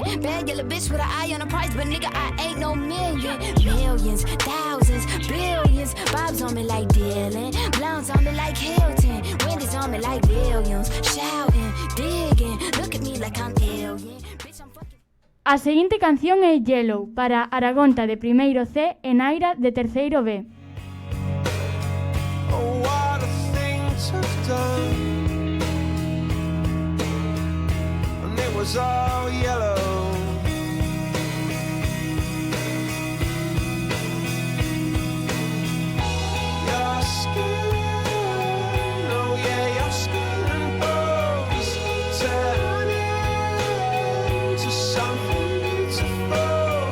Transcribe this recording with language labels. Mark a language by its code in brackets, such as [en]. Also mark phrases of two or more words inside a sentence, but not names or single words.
[en] Bad yellow bitch with an eye on the price, but nigga I ain't no million. Millions, thousands, billions. Bob's on me like Dylan, Blondes on me like Hilton, Wendy's on me like Williams. Shouting, digging, look at me like I'm alien. Bitch, I'm fucking... [gl] A seguinte canción é Yellow para Aragonta de primeiro C e Naira de terceiro B. [en] Done, and it was all yellow. Your skin, oh yeah, your skin and bones turn into something beautiful.